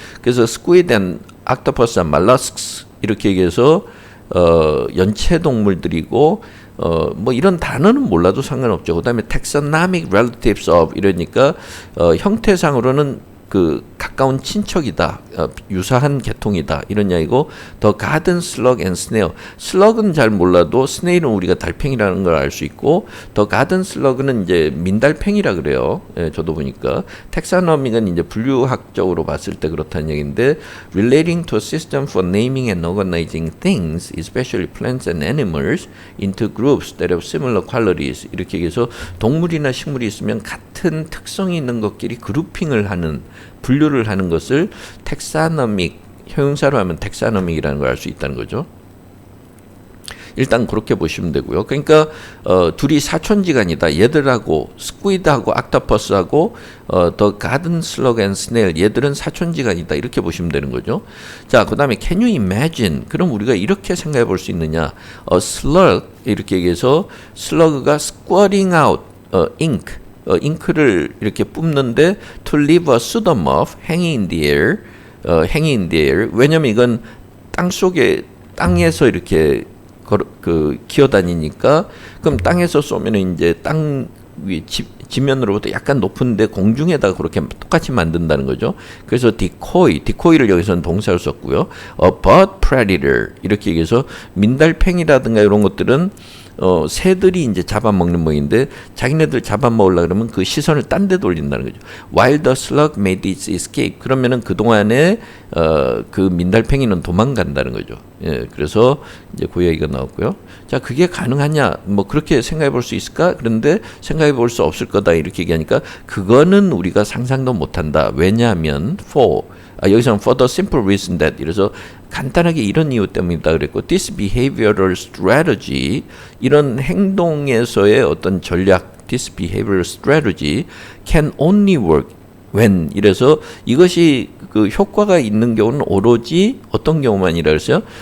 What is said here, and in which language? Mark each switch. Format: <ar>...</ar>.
<ko>그래서</ko> <en>squid and octopus and mollusks</en> <ko>이렇게 얘기해서 연체 동물들이고 뭐 이런 단어는 몰라도 상관없죠. 그다음에</ko> <en>taxonomic relatives of</en> <ko>이러니까 형태상으로는 그 가까운 친척이다, 유사한 계통이다 이런 이야기고,</ko> <en>The garden slug and snail.</en> <ko>슬럭은 잘 몰라도 스네일은 우리가 달팽이라는 걸 알 수 있고, The garden slug는 이제 민달팽이라 그래요. 예, 저도 보니까 텍사노믹은 이제 분류학적으로 봤을 때 그렇다는 얘기인데,</ko> <en>relating to a system for naming and organizing things, especially plants and animals, into groups that have similar qualities.</en> <ko>이렇게 해서 동물이나 식물이 있으면 같은 특성이 있는 것끼리 그룹핑을 하는, 분류를 하는 것을 텍사노믹, 형용사로 하면 텍사노믹이라는 걸 알 수 있다는 거죠. 일단 그렇게 보시면 되고요. 그러니까 둘이 사촌지간이다. 얘들하고 스퀴드하고 옥토퍼스하고 더 가든 슬러그 앤 스네일, 얘들은 사촌지간이다. 이렇게 보시면 되는 거죠. 자, 그다음에</ko> <en>can you imagine?</en> <ko>그럼 우리가 이렇게 생각해 볼 수 있느냐? slug 이렇게 얘기해서 slug가</ko> <en>squirting out ink,</en> <ko>잉크를 이렇게 뿜는데</ko> <en>to leave a pseudomorph hanging in the air,</en> <ko>hanging in the air. 왜냐면 이건 땅 속에, 땅에서 이렇게 기어다니니까, 그럼 땅에서 쏘면 이제 땅 위 지면으로부터 약간 높은데 공중에다가 그렇게 똑같이 만든다는 거죠. 그래서 decoy를 여기서는 동사를 썼고요.</ko> <en>bird predator</en> <ko>이렇게 얘기해서 민달팽이라든가 이런 것들은 새들이 이제 잡아먹는 모양인데, 자기네들 잡아먹으려고 그러면 그 시선을 딴 데 돌린다는 거죠.</ko> <en>While the slug made its escape.</en> <ko>그러면은 그동안에 그 민달팽이는 도망간다는 거죠. 예, 그래서 이제 그 얘기가 나왔고요. 자, 그게 가능하냐? 뭐 그렇게 생각해 볼 수 있을까? 그런데 생각해 볼 수 없을 거다. 이렇게 얘기하니까 그거는 우리가 상상도 못 한다. 왜냐하면 여기서는</ko> <en>for the simple reason that,</en> <ko>이래서 간단하게 이런 이유 때문이다 그랬고, this behavioral strategy, 이런 행동에서의 어떤 전략,</ko> <en>this behavioral strategy can only work when,</en> <ko>이래서 이것이 그 효과가 있는 경우는 오로지 어떤 경우만이라 그랬어요?</ko>